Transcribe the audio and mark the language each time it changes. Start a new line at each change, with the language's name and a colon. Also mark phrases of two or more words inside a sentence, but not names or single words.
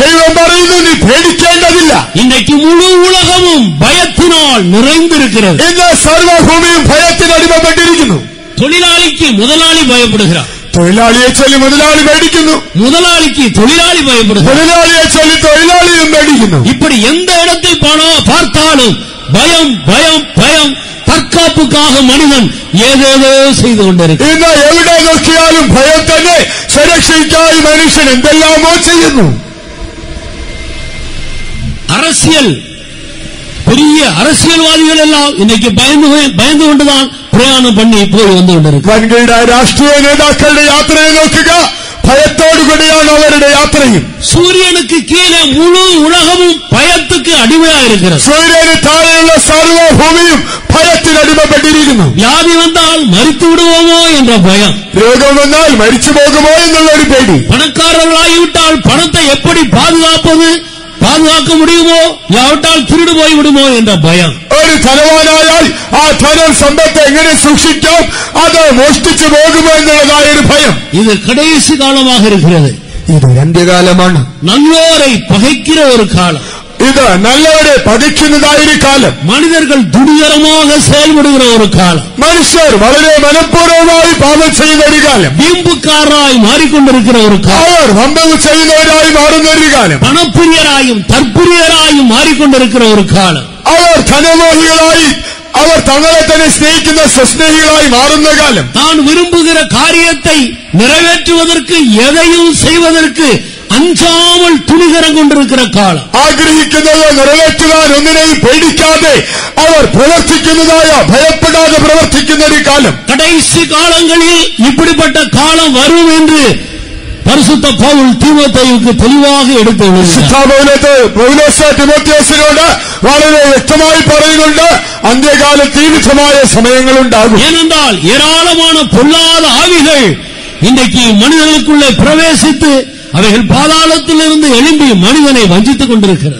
Malayalam: ദൈവം പറയുന്നു, നീ പേടിക്കേണ്ടതില്ല.
Tamil: இன்றைக்கு முழு உலகமும் பயத்தினால் நிறைந்திருக்கிறது.
Malayalam: ഇന്ന് സർവ്വഭൂമിയും ഭയത്തിന് അടിമപ്പെട്ടിരിക്കുന്നു.
Tamil: தொழிலாளிக்கு முதலாளி பயப்படுகிறார்,
Malayalam: തൊഴിലാളിയെ ചൊല്ലി മുതലാളി പേടിക്കുന്നു,
Tamil: முதலாளிக்கு தொழிலாளி பயப்படுகிறார்,
Malayalam: മുതലാളിയെ ചൊല്ലി തൊഴിലാളിയും പേടിക്കുന്നു.
Tamil: இப்படி எந்த இடத்தில் பார்த்தாலும் பயம் பயம் பயம். தற்காப்புக்காக மனிதன் ஏதேதோ செய்து கொண்டிருக்கிறார்.
Malayalam: ഇന്ന് എവിടെ നോക്കിയാലും ഭയം തന്നെ. സുരക്ഷയ്ക്കായി മനുഷ്യൻ എന്തെല്ലാമോ ചെയ്യുന്നു.
Tamil: அரசியல் பெரிய அரசியல்வாதிகள் எல்லாம் இன்னைக்கு பயந்து கொண்டுதான் பிரயாணம் பண்ணி போய் வந்து கொண்டிருக்கிறார்.
Malayalam: വൻകിട രാഷ്ട്രീയ നേതാക്കളുടെ യാത്രയെ നോക്കുക, ഭയത്തോടുകൂടിയാണ് അവരുടെ യാത്രയും.
Tamil: சூரியனுக்கு கீழே முழு உலகமும் பயத்துக்கு அடிமையா இருக்கிறது.
Malayalam: സൂര്യന് താഴെയുള്ള സർവ്വഭൂമിയും ഭയത്തിന് അടിമപ്പെട്ടിരിക്കുന്നു.
Tamil: வியாதி வந்தால் மரித்து விடுவோமோ என்ற பயம்,
Malayalam: രോഗം വന്നാൽ മരിച്ചു പോകുമോ എന്നുള്ള ഒരു പേടി,
Tamil: பணக்காரர்களாகிவிட்டால் பணத்தை எப்படி பாதுகாக்க முடியுமோ, யாவட்டால் திருடு போய் விடுமோ என்ற பயம்.
Malayalam: ഒരു ധനവാനായാൽ ആ ധനം സമ്പത്ത് എങ്ങനെ സൂക്ഷിക്കാം, അത് മോഷ്ടിച്ചു പോകുമോ എന്നുള്ളതായ ഒരു ഭയം.
Tamil: இது கடைசி காலமாக இருக்கிறது.
Malayalam: ഇത് അന്ത്യകാലമാണ്.
Tamil: நல்லோரை பகைக்கிற ஒரு காலம்.
Malayalam: ഇത് നല്ലവരെ പതിക്കുന്നതായ ഒരു കാലം.
Tamil: മനുഷ്യர்கள் துணிகரமாக செயல்படுகிற ஒரு காலம்.
Malayalam: മനുഷ്യർ വളരെ മനഃപൂർവ്വമായി പാപം ചെയ്യുന്ന ഒരു കാലം.
Tamil: வீம்புக்காரராய் மாறிக்கொண்டிருக்கிற ஒரு காலம்.
Malayalam: അവർ വമ്പവ് ചെയ്യുന്നവരായി മാറുന്ന ഒരു കാലം.
Tamil: பணப்பிரியராயும் தற்பிரியராயும் மாறிக்கொண்டிருக்கிற ஒரு காலம்.
Malayalam: അവർ ധനമോഹികളായി അവർ തങ്ങളെ തന്നെ സ്നേഹിക്കുന്ന സ്വസ്നേഹികളായി മാറുന്ന കാലം.
Tamil: தான் விரும்புகிற காரியத்தை நிறைவேற்றுவதற்கு எதையும் செய்வதற்கு அஞ்சாமல் துணிகரம் கொண்டிருக்கிற காலம்.
Malayalam: ആഗ്രഹിക്കുന്നത് നിറവേറ്റുവാൻ ഒന്നിനെയും പേടിക്കാതെ അവർ പ്രവർത്തിക്കുന്നതായ ഭയപ്പെടാതെ പ്രവർത്തിക്കുന്ന ഒരു കാലം.
Tamil: கடைசி காலங்களில் இப்படிப்பட்ட காலம் வரும் என்று பரிசுத்த பவுல் தீமோத்தேயுவுக்கு தெளிவாக எடுத்து
Malayalam: തിമോത്തിയോസിനോട് വളരെ വ്യക്തമായി പറയുന്നുണ്ട്, അന്ത്യകാലത്ത് ഈ വിധമായ സമയങ്ങളുണ്ടാകും.
Tamil: ஏனென்றால் ஏராளமான பொல்லாத ஆவிகள் இன்றைக்கு மனிதர்களுக்குள்ளே பிரவேசித்து அவைகள் பாதாளத்திலிருந்து எழும்பி மனிதனை வஞ்சித்துக் கொண்டிருக்கிறது.